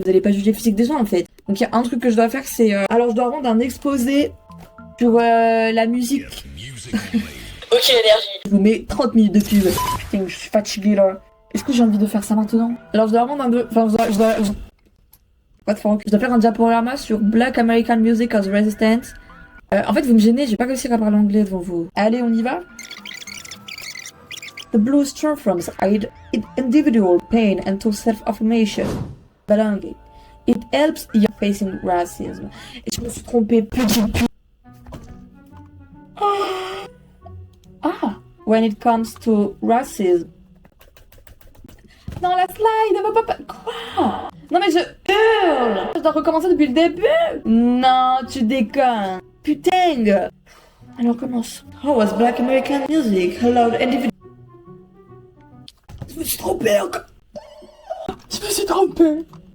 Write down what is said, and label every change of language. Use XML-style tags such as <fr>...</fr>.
<fr>Vous allez pas juger le physique des gens, en fait. Donc, il y a un truc que je dois faire, c'est... Alors, je dois rendre un exposé sur la musique. Ok, énergie. Je vous mets 30 minutes de pub. Putain, je suis fatiguée, là. Est-ce que j'ai envie de faire ça maintenant? Alors je dois rendre un deux... Enfin,</fr> <en>What the fuck?</en> <fr>Je dois faire un diaporama sur Black American Music as Resistance. En fait, vous me gênez, j'ai pas réussi à parler anglais devant vous. Allez, on y va?</fr> <en>The blues transforms individual pain into self-affirmation. Belonging. It helps you facing racism.</en> <fr>Et je me suis trompée, putain.</fr> <en>Ah! When it comes to racism.</en> <fr>Dans la slide, quoi? Non mais je hurle. Je dois recommencer depuis le début. Non, tu déconnes. Putain. Alors commence.</fr> <en>How was Black American music allowed individual...</en> <fr>Je me suis trompée encore. Je me suis trompée.</fr>